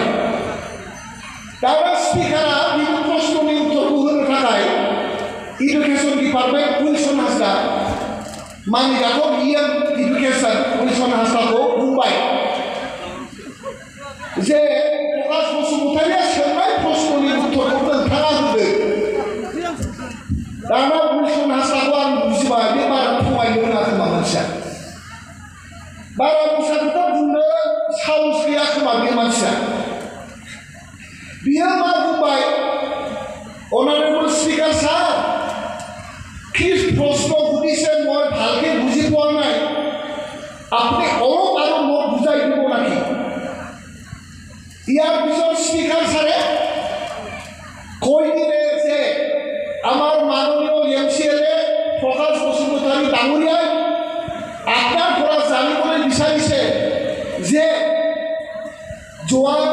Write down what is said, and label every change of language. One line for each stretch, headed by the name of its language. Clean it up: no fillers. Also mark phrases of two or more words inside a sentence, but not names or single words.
Bodo: दाना स्पिकारा बिनि प्रश्ननि उत्तरखौ होनो थाखाय
English: Education Department
Bodo: उइलसन हाजरा मानिजाथ इडुकेसन उइलसन हाजराखौ बुंबाय जे प्रकाश बसुमतारीया सोंनाय प्रश्ननि उत्तरखौ नोंथाङा होदो। दाना उइलसन हाजराखौ आं बुजिबाय, बे बारा थगायनो रोङा खोमा मानसिया, बारा दस्रा खोथा बुंनो साहस गैया खोमा बे मानसिया। बियो मा बुंबाय,
English: Honourable Speaker sir,
Assamese: কিছ প্ৰশ্ন সুধিছে মই ভালকে বুজি পোৱা নাই, আপুনি অলপ আৰু মোক বুজাই দিব নেকি? ইয়াৰ পিছত স্পিকাৰ ছাৰে কৈ দিলে যে আমাৰ মাননীয় এমচিএলএ প্ৰকাশ বসুমতাৰী ডাঙৰীয়াই আপনার পৰা জানিবলৈ বিচাৰিছে যে যোৱা